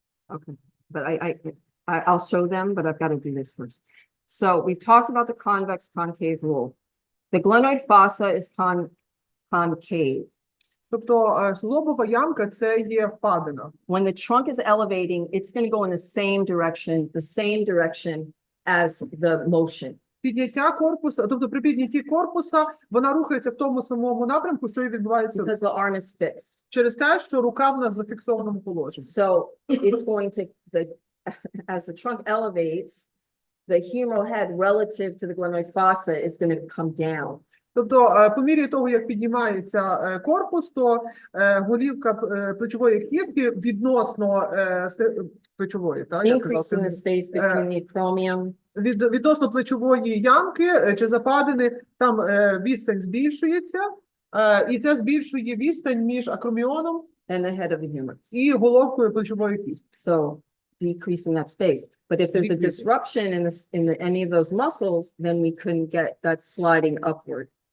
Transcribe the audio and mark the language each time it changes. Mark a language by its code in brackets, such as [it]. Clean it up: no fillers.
[en] Okay, but I'll show them, but I've got to do this first. So we've talked about the convex concave rule. The glenoid fossa is concave. [uk] Тобто лобова ямка – це є впадина. [en] When the trunk is elevating, it's going to go in the same direction as the motion. [uk] Підняття корпуса, тобто при піднятті корпуса вона рухається в тому самому напрямку, що і відбувається [en] Because the arm is fixed. [uk] через те, що рука в нас в зафіксованому положенні. [en] So it's going to, as the trunk elevates, the humeral head relative to the glenoid fossa is going to come down. [uk] Тобто, по мірі того, як піднімається корпус, то голівка плечової кістки відносно плечової, так? [en] Increasing the space between the acromion. [uk] Відносно плечової ямки чи западини, там відстань збільшується, і це збільшує відстань між акроміоном [en] And the head of the humerus. [uk] і головкою плечової кістки. [en] So decreasing that space. But if there's a disruption in any of those muscles, then we couldn't get that sliding upward.